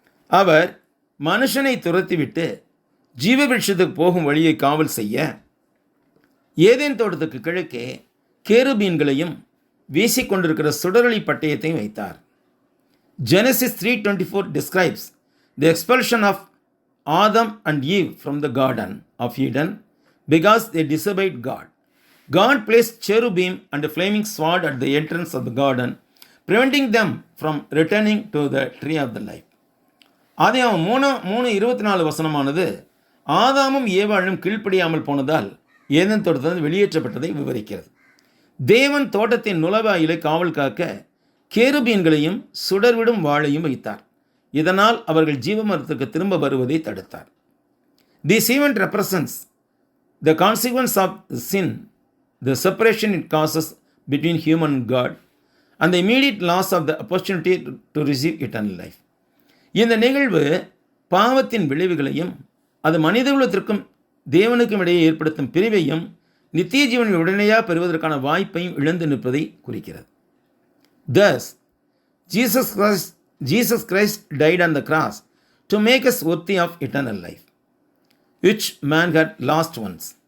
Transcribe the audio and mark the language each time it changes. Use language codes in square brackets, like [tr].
[ta] அவர் மனுஷனை துரத்திவிட்டு ஜீவவிருட்சத்துக்கு போகும் வழியை காவல் செய்ய ஏதேன் தோட்டத்துக்கு கிழக்கே கேருபீன்களையும் வீசிக்கொண்டிருக்கிற சுடரொளி பட்டயத்தையும் வைத்தார். [en] Genesis 3:24 describes the expulsion of Adam and Eve from the Garden of Eden because they disobeyed God. God placed cherubim and a flaming sword at the entrance of the garden, preventing them from returning to the tree of the life. [ta] ஆதியாகமம் 3:24 வசனமானது ஆதாமும் ஏவாளும் கீழ்ப்படியாமல் போனதால் Eden தோட்டத்திலிருந்து வெளியேற்றப்பட்டதை விவரிக்கிறது. தேவன் தோட்டத்தின் நுழைவாயிலை காவல் காக்க கேருபீன்களையும் சுடர்விடும் வாளையும் வைத்தார். இதனால் அவர்கள் ஜீவமரத்துக்கு திரும்ப வருவதை தடுத்தார். [en] This event represents the consequence of sin, the separation it causes between human and God, and the immediate loss of the opportunity to receive eternal life. [ta] இந்த நிகழ்வு பாவத்தின் விளைவுகளையும் அது மனிதகுலத்திற்கும் தேவனுக்கும் இடையே ஏற்படுத்தும் பிரிவையும் நித்திய ஜீவனை உடனடியாக பெறுவதற்கான வாய்ப்பையும் இழந்து நிற்பதை குறிக்கிறது. [en] Thus, Jesus Christ died on the cross to make us worthy of eternal life, which man had lost once.